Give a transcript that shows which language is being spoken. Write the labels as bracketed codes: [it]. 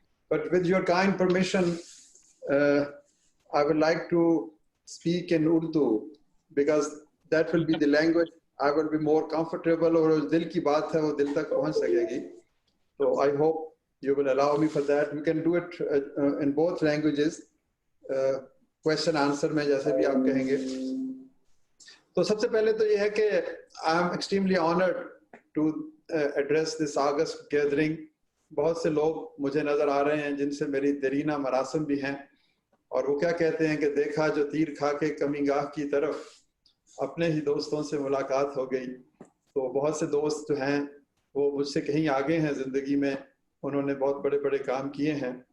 [en] But with your kind permission, I would like to speak in Urdu, because that will be the language I will be more comfortable, [ur] اور دل کی بات ہے وہ دل تک پہنچ سکے گی. [en] So I hope you will allow me for that. We can do it in both languages. Question answer [ur] میں جیسے بھی آپ کہیں گے. تو سب سے پہلے تو یہ ہے کہ [en] I am extremely honored to address this August gathering. [ur] بہت سے لوگ مجھے نظر آ رہے ہیں جن سے میری دیرینہ مراسم بھی ہیں، اور وہ کیا کہتے ہیں کہ دیکھا جو تیر کھا کے کمی گاہ کی طرف، اپنے ہی دوستوں سے ملاقات ہو گئی. تو بہت سے دوست جو ہیں وہ مجھ سے کہیں آگے ہیں زندگی میں، انہوں نے بہت بڑے بڑے کام کیے ہیں.